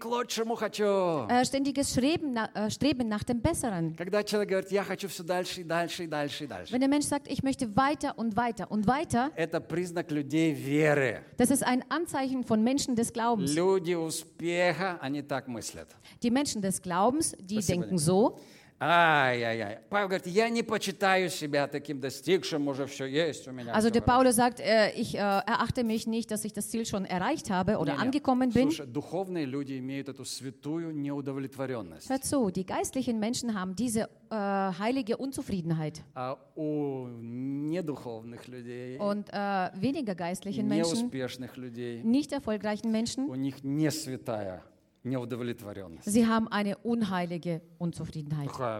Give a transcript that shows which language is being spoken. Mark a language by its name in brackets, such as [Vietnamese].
[German] Ständiges Streben nach dem Besseren. Wenn der Mensch sagt: Ich möchte weiter und weiter und weiter, das ist ein Zeichen der Glauben. Das ist ein Anzeichen von Menschen des Glaubens. [Russian] Люди успеха, они так мыслят. [German] Die Menschen des Glaubens, die [Russian] Спасибо, [German] denken so. Ай-яй-яй. [Russian] Павел говорит: «Я не почитаю себя таким достигшим, уже все есть у меня». [German] Also der Paulus sagt, ich erachte mich nicht, dass ich das Ziel schon erreicht habe oder angekommen bin. [Russian] Слушай, духовные люди имеют эту святую неудовлетворенность. [German] Hör zu, die geistlichen Menschen haben diese heilige Unzufriedenheit. [Russian] У недуховных людей. [German] Und weniger geistlichen Menschen. [Russian] Неуспешных людей. [German] Nicht erfolgreichen Menschen. [Russian] У них не святая. Неудовлетворенность. [German] Sie haben eine unheilige Unzufriedenheit.